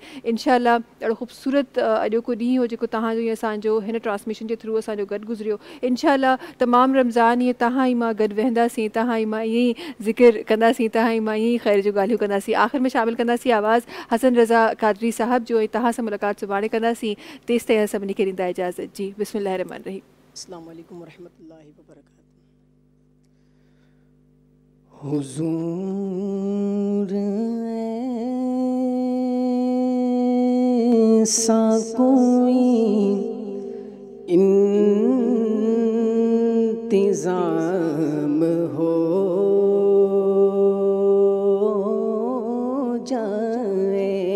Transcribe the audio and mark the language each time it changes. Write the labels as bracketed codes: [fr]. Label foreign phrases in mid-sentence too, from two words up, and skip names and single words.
[sd] इनशाअल्लाह ॾाढो ख़ूबसूरत अॼोको ॾींहुं हो जेको तव्हांजो असांजो हिन ट्रांसमिशन जे थ्रू असांजो गॾु गुज़रियो। इनशाअल्लाह तमामु रमज़ान ईअं तव्हां ई मां गॾु वेहंदासीं, तव्हां ई मां ईअं ई ज़िक्र कंदासीं, तव्हां ई मां ईअं ई ख़ैर जूं ॻाल्हियूं कंदासीं। आख़िर में शामिल कंदासीं आवाज़ हसन रज़ा कादरी साहब जो, ऐं तव्हां सां मुलाक़ात सुभाणे कंदासीं। तेसि ताईं सभिनी खे ॾींदा इजाज़त जी। [ar] بسم الله الرحمن الرحيم. السلام عليكم ورحمة الله وبركاته. [ur] حضور ایسا کوئی انتظام ہو جائے,